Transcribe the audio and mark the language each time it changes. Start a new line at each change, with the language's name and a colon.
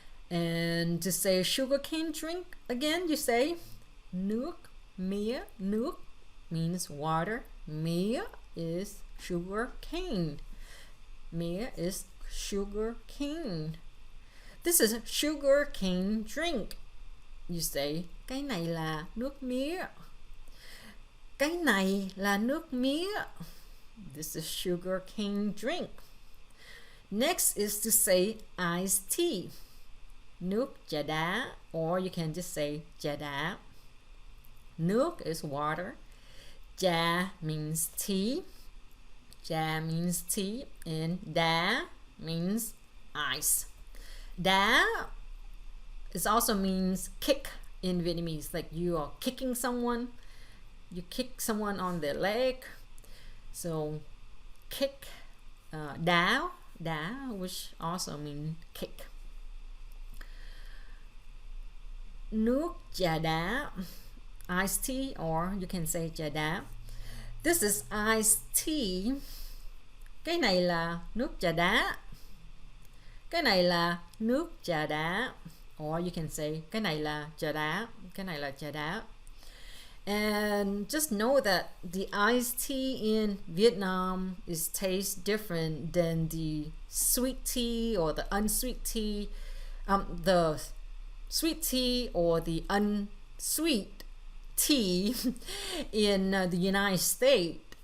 English: And to say sugarcane drink, again, you say
Vietnamese: nước mía.
English: Nước means water. Mía is sugar cane. Mía is sugar cane. This is sugar cane drink. You say
Vietnamese: cái này là nước mía. Cái này là nước mía.
English: This is sugar cane drink. Next is to say iced tea.
Vietnamese: Nước trà đá,
English: or you can just say
Vietnamese: trà đá.
English: Nước is water. Trà means tea. Trà means tea. And đá means ice. Đá it also means kick in Vietnamese. Like you are kicking someone. You kick someone on their leg. So kick. Đá, which also means kick.
Vietnamese: Nước trà đá,
English: iced tea, or you can say
Vietnamese: trà đá.
English: This is iced tea.
Vietnamese: Cái này là nước trà đá. Cái này là nước trà đá.
English: Or you can say
Vietnamese: cái này là trà đá. Cái này là trà đá.
English: And just know that the iced tea in Vietnam is taste different than the sweet tea or the unsweet tea. The sweet tea or the unsweet tea in the United States.